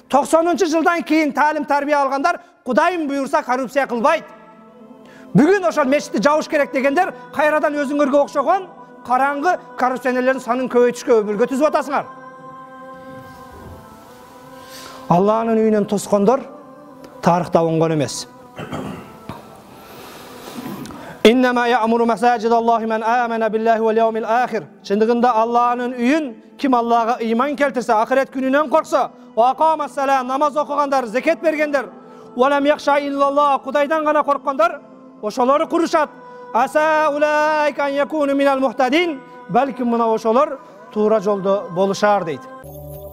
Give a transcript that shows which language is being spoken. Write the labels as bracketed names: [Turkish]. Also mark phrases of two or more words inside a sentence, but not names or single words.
[Kyrgyz] 90-жылдан кийин таалим тарбия алгандар Кудайым буйрса коррупция кылбайт. Бүгүн ошол мешитти жабыш керек дегендер кайрадан өзүңөргө окшогон караңгы коррупционерлердин санын көбөйтүшкө өбүлгө түзүп атасыңар. Алланын үйүнөн тоскондор тарыхта оңгон эмес. [Arabic] إنما يعمر مساجد الله من آمن بالله واليوم الآخر. [Kyrgyz] Чындыгында Алланын үйүн ким Аллага ыйман келтирсе, ахирет күнүнөн корксо, [Arabic] وأقام السلام, [Kyrgyz] намаз окугандар, закет бергендер, [Arabic] ولم يخش إلا الله, [Kyrgyz] Кудайдан гана корккондар, ошолор курушат. [Arabic] عسى أولئك أن يكونوا من المهتدين, [Kyrgyz] балким мына ошолор туура жолдо болушар дейт.